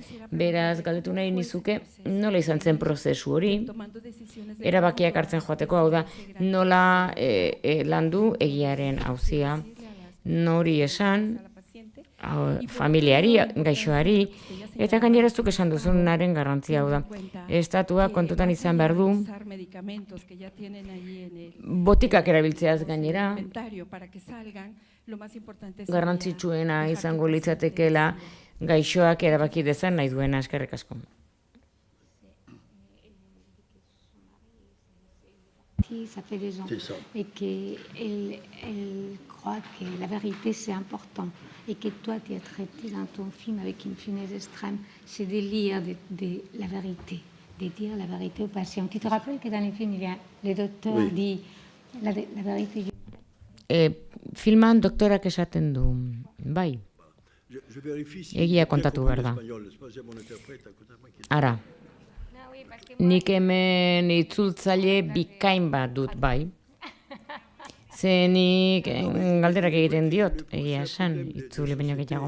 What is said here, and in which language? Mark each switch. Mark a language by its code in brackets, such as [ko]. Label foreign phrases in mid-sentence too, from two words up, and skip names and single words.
[eu] Beraz, galdetu nahi nizuke, nola izan zen prozesu hori, erabakiak hartzen joateko, hau da, nola landu egiaren auzia, nori esan, familiari, gaixoari, eta gaineraztuk esan duzunaren garrantzia hau da. Estatua kontutan izan behar du, botikak erabiltzeaz gainera, garrantzitsuena izango litzatekeela gaixoak erabaki dezan nahi duena, eskerrik asko. [fr] Ça fait 2 ans. Et qu'elle croit que la vérité c'est important. Et que toi tu as traité dans ton film avec une finesse extrême, c'est de lire de la vérité, de dire la vérité aux patients. Tu te rappelles que dans le film, le docteur dit la vérité. [eu] Filman doktorak esaten du, bai, egia kontatu behar da. Ara, nik hemen itzultzaile bikain bat dut, bai. Zenik galderak egiten diot, egia esan, itzuli baino gehiago.